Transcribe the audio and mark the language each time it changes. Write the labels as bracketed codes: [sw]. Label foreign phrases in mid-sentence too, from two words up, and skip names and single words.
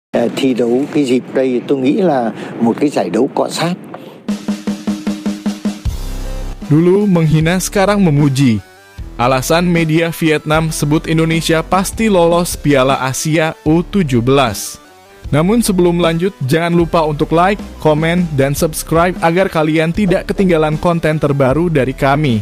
[vi] Thi đấu cái dịp đây tôi nghĩ là một cái giải đấu cọ sát. [id] Dulu menghina, sekarang memuji. Alasan media Vietnam sebut Indonesia pasti lolos Piala Asia U17. Namun sebelum lanjut, jangan lupa untuk like, komen, dan subscribe agar kalian tidak ketinggalan konten terbaru dari kami.